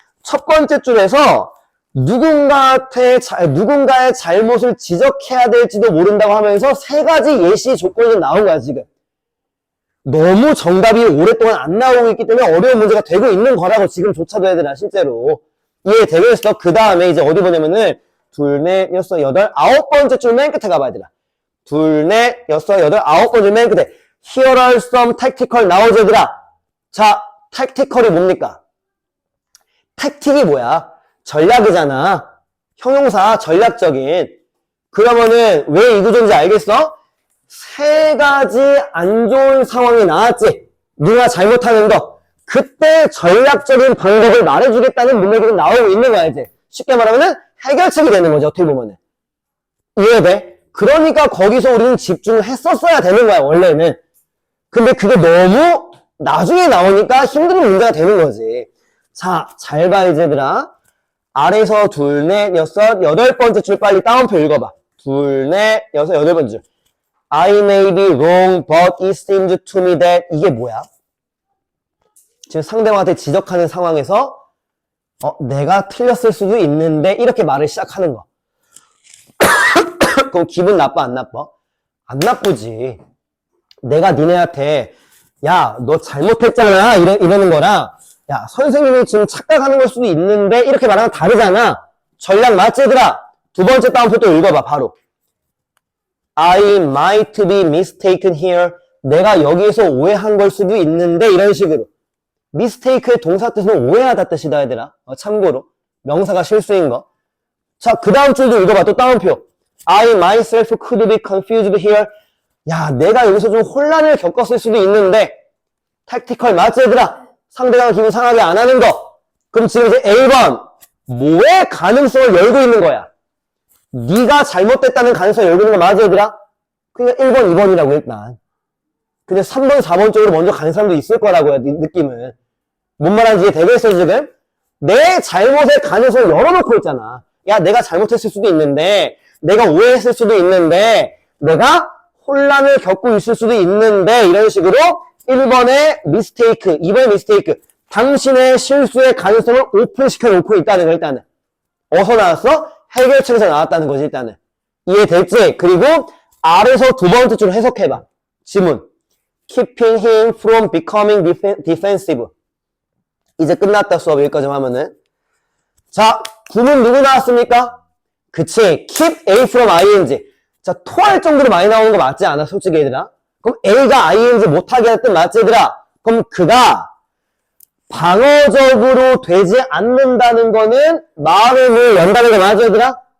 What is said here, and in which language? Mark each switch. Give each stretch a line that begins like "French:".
Korean: 첫 번째 줄에서 누군가의 잘못을 지적해야 될지도 모른다고 하면서 세 가지 예시 조건이 나온 거야, 지금. 너무 정답이 오랫동안 안 나오고 있기 때문에 어려운 문제가 되고 있는 거라고 지금조차도 얘들아, 실제로. 이해되겠어? 그 다음에 이제 어디 보냐면은, 둘, 넷, 여섯, 여덟, 아홉 번째 줄 맨 끝에 가봐야 되라. 둘, 넷, 여섯, 여덟, 아홉 번째 맨 끝에.
English: Here are some tactical
Korean: 나오지, 얘들아. 자, tactical이 뭡니까? 택틱이 뭐야? 전략이잖아. 형용사, 전략적인. 그러면은 왜 이 구조인지 알겠어? 세 가지 안 좋은 상황이 나왔지. 누가 잘못하는 거. 그때 전략적인 방법을 말해주겠다는 문맥이 나오고 있는 거야, 이제. 쉽게 말하면은 해결책이 되는 거죠, 어떻게 보면은. 이해돼? 그러니까 거기서 우리는 집중을 했었어야 되는 거야, 원래는. 근데 그게 너무 나중에 나오니까 힘든 문제가 되는 거지. 자, 잘 봐, 이제 얘들아. 아래서 둘, 넷, 여섯, 여덟 번째 줄 빨리 따옴표 읽어봐. 둘, 넷, 여섯, 여덟 번째 줄.
English: I may be wrong, but it seems to me that
Korean: 이게 뭐야? 지금 상대방한테 지적하는 상황에서 내가 틀렸을 수도 있는데 이렇게 말을 시작하는 거. 그럼 기분 나빠, 안 나빠? 안 나쁘지. 내가 니네한테 야, 너 잘못했잖아 이러는 거랑 야, 선생님이 지금 착각하는 걸 수도 있는데 이렇게 말하면 다르잖아. 전략 맞지 얘들아? 두 번째 다운표 또 읽어봐 바로.
English: I might be mistaken here.
Korean: 내가 여기에서 오해한 걸 수도 있는데 이런 식으로. mistake의 동사 뜻은 오해하다 뜻이다 얘들아. 참고로 명사가 실수인 거. 자, 그 다음 줄도 읽어봐. 또 다운표.
English: I myself could be confused here.
Korean: 야, 내가 여기서 좀 혼란을 겪었을 수도 있는데 택티컬 맞지 얘들아? 상대방 기분 상하게 안 하는 거. 그럼 지금 이제 A번 뭐의 가능성을 열고 있는 거야? 네가 잘못됐다는 가능성을 열고 있는 거 맞아 얘들아? 그러니까 1번, 2번이라고 일단. 근데 3번, 4번 쪽으로 먼저 가는 사람도 있을 거라고요, 느낌은. 뭔 말하는지 이해되겠어 지금? 내 잘못의 가능성을 열어놓고 있잖아. 야, 내가 잘못했을 수도 있는데, 내가 오해했을 수도 있는데, 내가 혼란을 겪고 있을 수도 있는데, 이런 식으로 1번의 mistake, 2번의 mistake, 당신의 실수의 가능성을 오픈시켜 놓고 있다는 거 일단은. 어디서 나왔어? 해결책에서 나왔다는 거지 일단은. 이해됐지? 그리고 아래서 두 번째 줄 해석해봐. 지문.
English: Keeping him from becoming defensive.
Korean: 이제 끝났다 수업 여기까지 하면은. 자, 구문 누구 나왔습니까? 그치.
English: Keep A from ing.
Korean: 자, 토할 정도로 많이 나오는 거 맞지 않아? 솔직히 얘들아. 그럼 A가 ing 못하게 할 뜻 맞지 얘들아? 그럼 그가 방어적으로 되지 않는다는 거는 마음의 문을 연다는 거 맞아 얘들아?